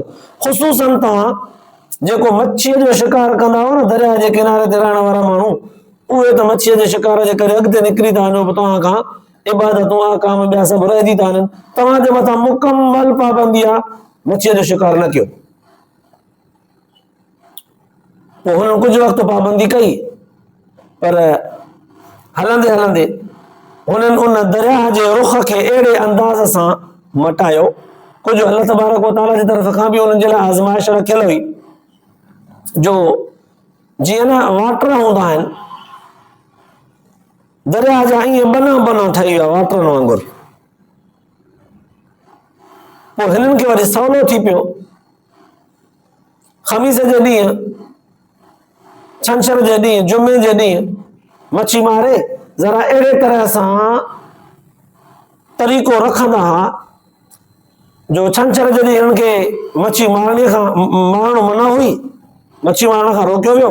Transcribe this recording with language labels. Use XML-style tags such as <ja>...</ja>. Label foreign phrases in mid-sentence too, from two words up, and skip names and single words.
<sd>ख़ुसूसन तव्हां जेको मच्छीअ जो शिकार कंदा हो न, दरिया जे किनारे ते रहण वारा माण्हू, उहे त मच्छीअ जे शिकार जे करे अॻिते निकिरी था वञो, तव्हां खां इबादतूं आकाम ॿिया सभु रहिजी था वञनि, तव्हांजे मथां मुकमल पाबंदी आहे मच्छीअ जो शिकार न कयो। पोइ हुननि कुझु वक़्तु पाबंदी कई, पर हलंदे हलंदे हुननि उन दरिया जे रुख खे अहिड़े अंदाज़ सां मटायो, कुझु अल्लाह</sd> <ar>تبارك وتعالى</ar> <sd>जी तरफ़ खां बि उन्हनि जे लाइ आज़माइश रखियल हुई, जो जीअं न वाटर हूंदा आहिनि दरिया जा, ईअं बना ठही विया वाटरनि वांगुरु। पोइ हिननि खे वरी सवलो थी पियो ख़मीस जे ॾींहुं, छंछर जे ॾींहुं, जुमे जे ॾींहुं मच्छी मारे ज़रा अहिड़े तरह सां तरीक़ो रखंदा हुआ जो छंछर जे ॾींहुं हिननि खे मच्छी मारणु मना हुई, मच्छी मारण खां रोकियो वियो।</sd>